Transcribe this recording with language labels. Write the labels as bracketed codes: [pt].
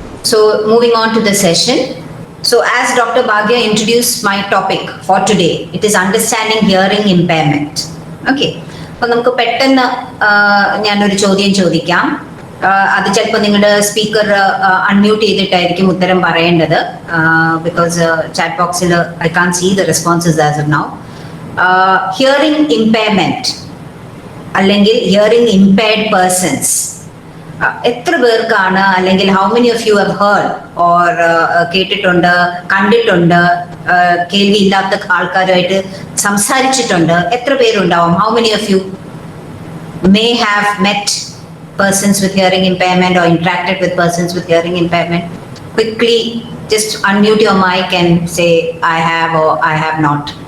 [en] So moving on to the session. So as Dr. Bhagya introduced my topic for today, it is understanding hearing impairment. Okay. [ml] അപ്പോൾ നമുക്ക് പെട്ടെന്ന് ഞാനൊരു ചോദ്യം ചോദിക്കാം. അത് ചിലപ്പോൾ നിങ്ങളുടെ സ്പീക്കർ അൺമ്യൂട്ട് ചെയ്തിട്ടായിരിക്കും ഉത്തരം പറയേണ്ടത്. [en] Because chat ബോക്സിൽ I can see the responses as of now. [ml] Hearing impairment അല്ലെങ്കിൽ ഹിയറിംഗ് ഇമ്പയർഡ് പേഴ്സൺസ് എത്ര പേർക്കാണ്, അല്ലെങ്കിൽ [en] how many of you have heard or [ml] കേട്ടിട്ടുണ്ട്, കണ്ടിട്ടുണ്ട്, കേൾവി ഇല്ലാത്ത ആൾക്കാരുമായിട്ട് സംസാരിച്ചിട്ടുണ്ട്? എത്ര പേരുണ്ടാവും? [en] How many of you may have met persons with hearing impairment or interacted with persons with hearing impairment? Quickly just unmute your mic and say I have or I have not.